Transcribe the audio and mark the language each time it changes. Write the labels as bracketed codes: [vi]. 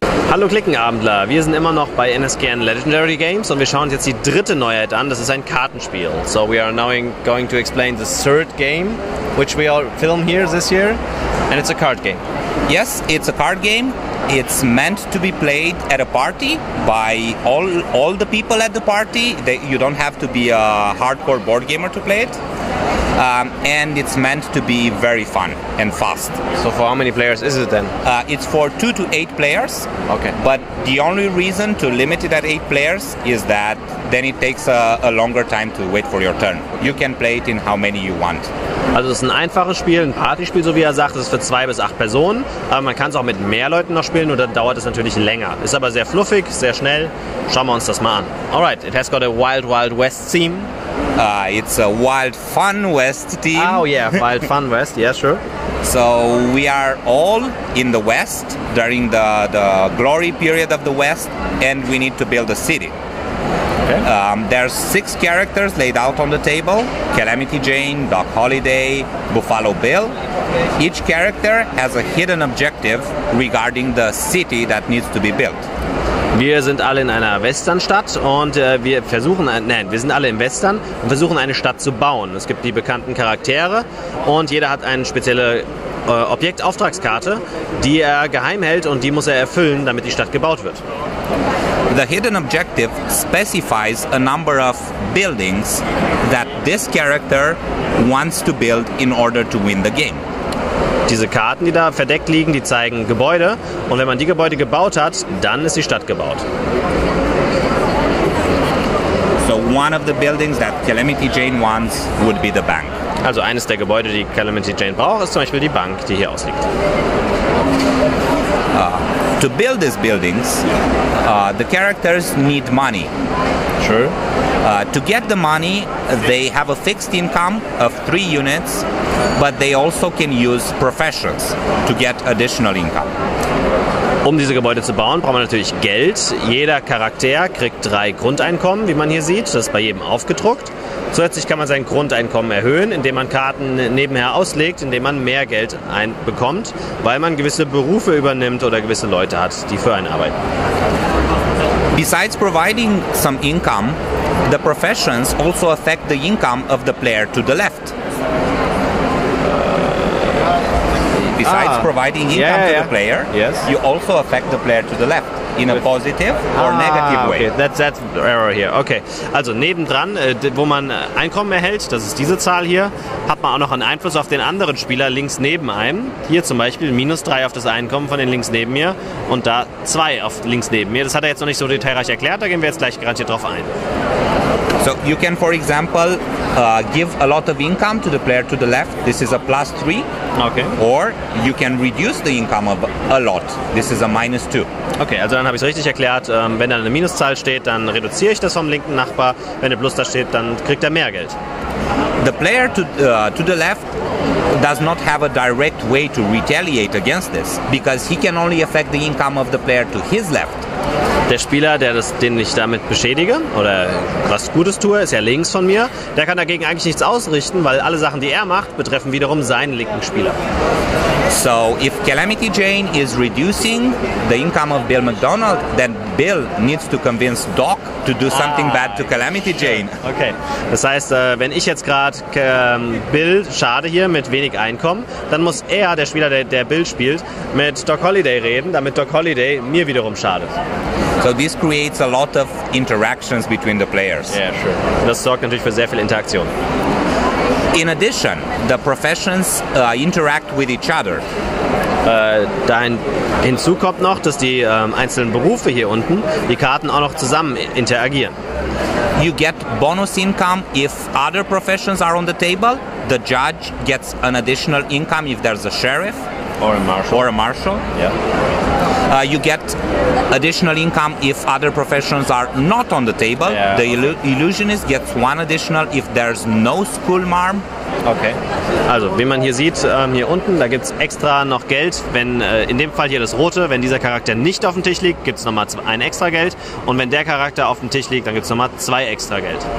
[de] Hallo Klickenabendler, wir sind immer noch bei NSKN Legendary Games und wir schauen uns jetzt die dritte Neuheit an, das ist ein Kartenspiel. [en] So we are now going to explain the third game, which we all film here this year, and it's a card game. Yes, it's a card game. It's meant to be played at a party by all the people at the party. You don't have to be a hardcore board gamer to play it. And it's meant to be very fun and fast. So for how many players is it then? It's for 2 to 8 players. Okay. But the only reason to limit it at 8 players is that then it takes a longer time to wait for your turn. You can play it in how many you want. [de] Also es ist ein einfaches Spiel, ein Partyspiel, so wie er sagt. Es ist für 2 bis 8 Personen. Aber man kann es auch mit mehr Leuten noch spielen und dann dauert es natürlich länger. Ist aber sehr fluffig, sehr schnell. Schauen wir uns das mal an. [en] Alright, it has got a Wild Wild West theme. It's a Wild Fun West theme. Oh yeah, Wild Fun West, yeah, sure. So we are all in the West during the glory period of the West, and we need to build a city. Okay. There's 6 characters laid out on the table: Calamity Jane, Doc Holliday, Buffalo Bill. Each character has a hidden objective regarding the city that needs to be built. [de] Wir sind alle in einer Westernstadt und wir sind alle im Western und versuchen eine Stadt zu bauen. Es gibt die bekannten Charaktere und jeder hat eine spezielle Objektauftragskarte, die er geheim hält und die muss er erfüllen, damit die Stadt gebaut wird. [en] The hidden objective specifies a number of buildings that this character wants to build in order to win the game. [de] Diese Karten, die da verdeckt liegen, die zeigen Gebäude und wenn man die Gebäude gebaut hat, dann ist die Stadt gebaut. [en] So one of the buildings that Calamity Jane wants would be the bank. [de] Also eines der Gebäude, die Calamity Jane braucht, ist zum Beispiel die Bank, die hier ausliegt. [en] To build these buildings, the characters need money. Sure. To get the money, they have a fixed income of 3 units, but they also can use professions to get additional income. [de] Um diese Gebäude zu bauen, braucht man natürlich Geld. Jeder Charakter kriegt 3 Grundeinkommen, wie man hier sieht. Das ist bei jedem aufgedruckt. Zusätzlich kann man sein Grundeinkommen erhöhen, indem man Karten nebenher auslegt, indem man mehr Geld bekommt, weil man gewisse Berufe übernimmt oder gewisse Leute hat, die für einen arbeiten. [en] Besides providing some income, the professions also affect the income of the player to the left. Besides providing income to the player, you also affect the player to the left in a positive or negative way. Okay, that's error here. [de] Okay, also nebendran, wo man Einkommen erhält, das ist diese Zahl hier, hat man auch noch einen Einfluss auf den anderen Spieler links neben einem. Hier zum Beispiel -3 auf das Einkommen von den links neben mir und da 2 auf links neben mir. Das hat er jetzt noch nicht so detailreich erklärt, da gehen wir jetzt gleich garantiert drauf ein. [en] So you can, for example, give a lot of income to the player to the left. This is a +3. Okay. Or you can reduce the income of a lot. This is a -2. [de] Okay, also dann habe ich es richtig erklärt. Wenn da eine Minuszahl steht, dann reduziere ich das vom linken Nachbar. Wenn eine Plus da steht, dann kriegt er mehr Geld. [en] The player to the left does not have a direct way to retaliate against this, because he can only affect the income of the player to his left. [de] Der Spieler, den ich damit beschädige oder was Gutes tue, ist ja links von mir. Der kann dagegen eigentlich nichts ausrichten, weil alle Sachen, die er macht, betreffen wiederum seinen linken Spieler. [en] So if Calamity Jane is reducing the income of Bill McDonald, then Bill needs to convince Doc to do something bad to Calamity Jane. [de] Okay, das heißt, wenn ich jetzt gerade Bill schade hier mit wenig Einkommen, dann muss er, der Spieler, der Bill spielt, mit Doc Holliday reden, damit Doc Holliday mir wiederum schadet. [en] So this creates a lot of interactions between the players. Yeah, sure. [de] Das sorgt natürlich für sehr viel Interaktion. [en] In addition, the professions interact with each other. [de] Hinzu kommt noch, dass die einzelnen Berufe hier unten, die Karten auch noch zusammen interagieren. [en] You get bonus income if other professions are on the table. The judge gets an additional income if there's a sheriff or a marshal. Yeah. You get additional income if other professions are not on the table. Yeah. The illusionist gets 1 additional if there's no school marm Okay. [de] Also, wie man hier sieht, hier unten, da gibt es extra noch Geld. Wenn in dem Fall hier das Rote, wenn dieser Charakter nicht auf dem Tisch liegt, gibt es nochmal ein extra Geld. Und wenn der Charakter auf dem Tisch liegt, dann gibt es nochmal 2 extra Geld.